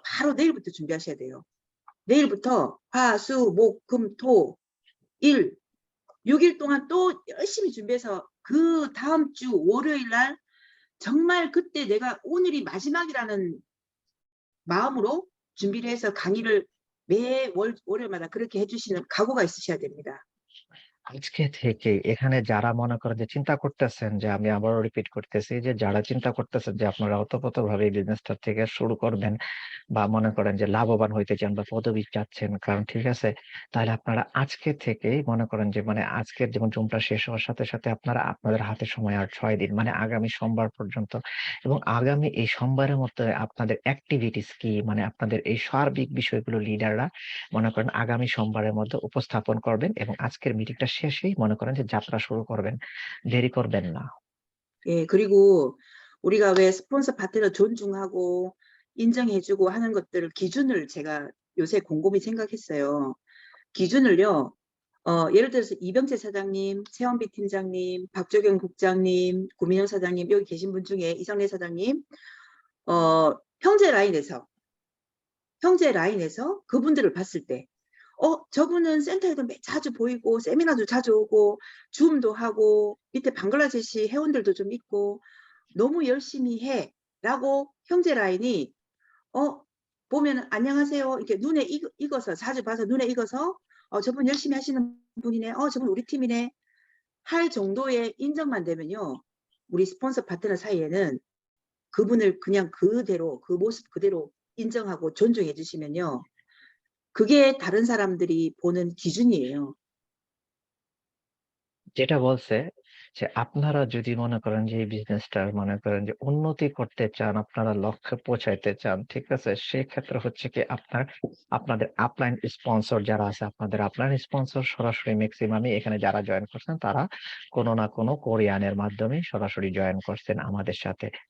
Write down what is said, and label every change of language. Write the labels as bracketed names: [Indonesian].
[Korean] 바로 내일부터 준비하셔야 돼요. 내일부터 화, 수, 목, 금, 토, 일 6일 동안 또 열심히 준비해서 그 다음 주 월요일 날 정말 그때 내가 오늘이 마지막이라는 마음으로 준비를 해서 강의를 월요일마다 그렇게 해주시는 각오가 있으셔야 됩니다. [Bangla] আজকে থেকে এখানে যারা মনে করেন যে চিন্তা করতেছেন যে আমি আবারও রিপিট করতেছি যে যারা চিন্তা করতেছেন যে আপনারা ওতপ্রোতভাবে এই বিজনেসটা থেকে শুরু করবেন বা মনে করেন যে লাভবান হইতে চান বা পদবী চাচ্ছেন, কারণ ঠিক আছে, তাহলে আপনারা আজকে থেকেই মনে করেন যে মানে আজকের যেমন জুমটা শেষ হওয়ার সাথে সাথে আপনারা আপনাদের হাতে সময় আর 6 দিন মানে আগামী সোমবার পর্যন্ত, এবং আগামী এই সোমবারের মধ্যে আপনাদের অ্যাক্টিভিটিস কি মানে আপনাদের এই সার্বিক বিষয়গুলো লিডাররা মনে করেন আগামী সোমবারের মধ্যে উপস্থাপন করবেন এবং আজকের মিটিংটা শেষেই মনে করেন যে যাত্রা শুরু করবেন। দেরি করবেন না। [Korean] 예, 그리고 우리가 왜 스폰서 파트너 존중하고 인정해주고 하는 것들 기준을 제가 요새 곰곰이 생각했어요. 기준을요, 예를 들어서 이병재 사장님, 최원비 팀장님, 박조경 국장님, 구민영 사장님, 여기 계신 분 중에 이상래 사장님, 형제 라인에서 그분들을 봤을 때, 저분은 센터에도 자주 보이고, 세미나도 자주 오고, 줌도 하고, 밑에 방글라데시 회원들도 좀 있고, 너무 열심히 해. 라고 형제 라인이, 보면 안녕하세요. 이렇게 눈에 익어서, 자주 봐서 눈에 익어서, 저분 열심히 하시는 분이네. 저분 우리 팀이네. 할 정도의 인정만 되면요. 우리 스폰서 파트너 사이에는 그분을 그냥 그대로, 그 모습 그대로 인정하고 존중해 주시면요. 그게 다른 사람들이 보는 기준이에요. [Bangla] যেটা বলছে যে আপনারা যদি মনে করেন যে এই বিজনেসটার মনে করেন যে উন্নতি করতে চান, আপনারা লক্ষ্যে পৌঁছাইতে চান, ঠিক আছে? সেক্ষেত্রে হচ্ছে কি আপনাদের আপলাইন স্পন্সর যারা আছে, আপনাদের আপলাইন স্পন্সর সরাসরি মেক্সিমামই এখানে যারা জয়েন করছেন তারা কোনো না কোনো কোরিয়ানের মাধ্যমেই সরাসরি জয়েন করছেন আমাদের সাথে।